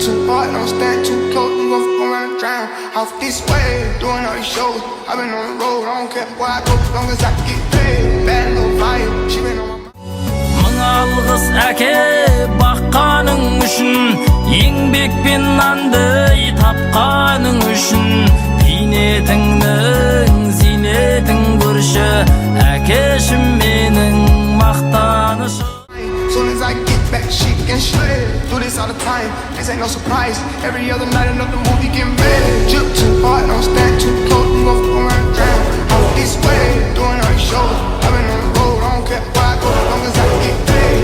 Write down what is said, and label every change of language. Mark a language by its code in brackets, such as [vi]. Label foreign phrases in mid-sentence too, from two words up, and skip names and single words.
[en] apart, don't stand too close, you gon' fuck around and drown. Off this way, doing all these shows, I've been on the road, I don't care where I go, as long as I get paid. Bad little vibe, she been on my mind. [kk] Мың алғыс әке баққаның үшін, еңбекпен нанды тапқаның үшін, бейнетіңнің зейнетін көрші, әкешім менің мақтанышым. [en] Soon as I get back, she can shred. Do this all the time, this ain't no surprise. Every other night another movie getting better. Drip too hard, don't stand too close, you gon' fuck around and drown. Off this way, doing all these shows, I've been on the road, I don't care where I go, as long as I get paid.